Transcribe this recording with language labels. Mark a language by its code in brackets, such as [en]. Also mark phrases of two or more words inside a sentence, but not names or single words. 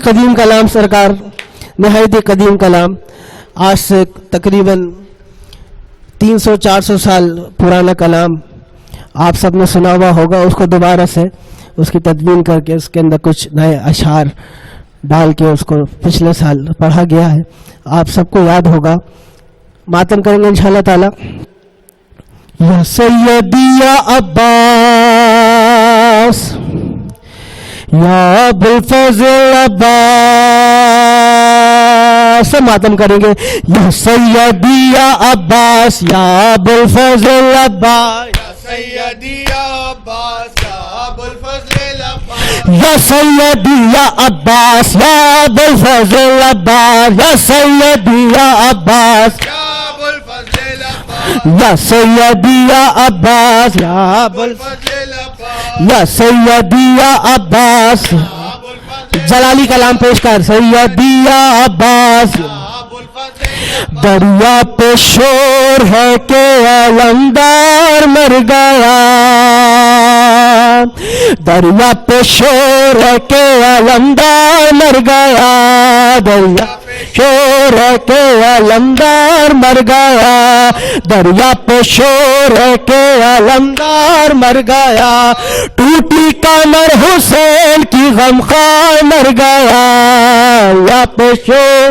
[ur] قدیم کلام سرکار نہایت ہی قدیم کلام آج سے تقریباً 300-400 سال پرانا کلام آپ سب نے سنا ہوا ہوگا اس کو دوبارہ سے اس کی تدوین کر کے اس کے اندر کچھ نئے اشعار ڈال کے اس کو پچھلے سال پڑھا گیا ہے, آپ سب کو یاد ہوگا. ماتم کریں گے [ar] انشاءاللہ تعالی. یا سیدی یا عباس یا ابوالفضل عباس, [ur] ماتم کریں گے. [ar] یا سیدی یا عباس یا ابوالفضل عباس, سیدی یا عباس یا ابوالفضل عباس, یا سیدی یا عباس یا ابوالفضل عباس, یا سیدی یا عباس یا ابوالفضل عباس, یا سیدی یا عباس یا ابوالفضل عباس, یا سیدی یا عباس. ابوالفضل [ur] جلالی کلام پیش کر. [ar] سیدی یا عباس. [ur] ابوالفضل دریا پہ شور ہے کہ علمدار مر گیا, دریا پہ شور ہے کہ علمدار مر گیا, دریا شور ہے کہ علمدار مر گیا, دریا پہ شور ہے کہ علمدار مر گیا, ٹوٹی کمر حسین کی غمخوار مر گیا, یا پہ شور